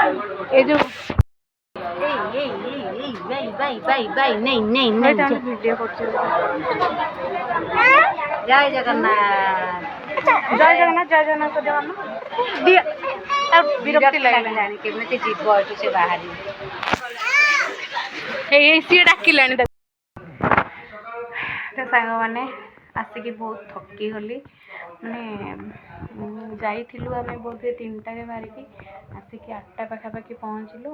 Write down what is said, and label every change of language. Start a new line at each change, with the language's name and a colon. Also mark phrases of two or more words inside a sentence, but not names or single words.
Odia: ये जो ଜୟ ଜଗନ୍ନାଥ ଜୟ ଜଗନ୍ନାଥ ଜୟ ଜଗନ୍ନାଥ ବିରକ୍ତି ଲାଗିଲାଣି କେମିତି ଯିବ ଏଠୁ ସେ ବାହାରି ସିଏ ଡାକିଲାଣି ସାଙ୍ଗମାନେ ଆସିକି ବହୁତ ଥକି ଗଲି। ମାନେ ଯାଇଥିଲୁ ଆମେ ବୋଧେ 3ଟାରେ ବାହାରିକି ଆସିକି 8ଟା ପାଖାପାଖି ପହଞ୍ଚିଲୁ।